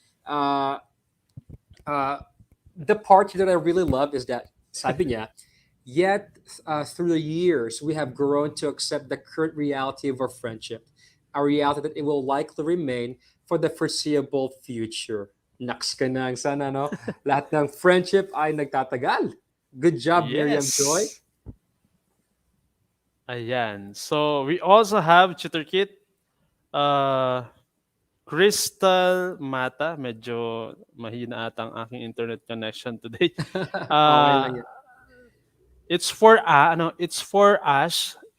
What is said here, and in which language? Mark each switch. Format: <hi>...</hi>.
<en>Uh, uh, the part that I really love is that</en> <tl>sabi niya,</tl> <en>yet through the years we have grown to accept the current reality of our friendship, a reality that it will likely remain for the foreseeable future.</en> <tl>Naks ka nang sana, no? Lahat ng friendship ay nagtatagal.</tl> <en>Good job, Miriam Joy. Yes.</en> <tl>Ayan.</tl> <en>So, we also have tutor kit. Uh, Crystal Mata.</en> <tl>Medyo mahina ata ang aking internet connection today. Okay lang Uh, yan.</tl> <en>it's for Ash. I</en>